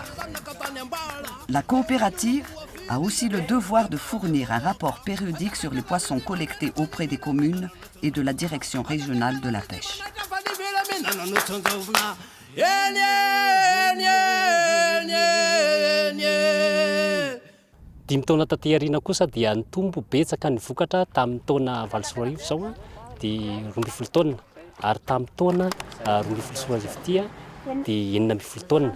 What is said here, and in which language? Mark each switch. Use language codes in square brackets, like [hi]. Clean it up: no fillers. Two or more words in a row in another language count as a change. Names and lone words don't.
[fr] La coopérative a aussi le devoir de fournir un rapport périodique sur les poissons collectés auprès des communes et de la direction régionale de la pêche. [mg] Dimy taona taty aoriana kosa dia nitombo betsaka ny vokatra tamin'ny taona 2014 zao dia 12 taona ary tamin'ny taona 2014 dia 9 taona.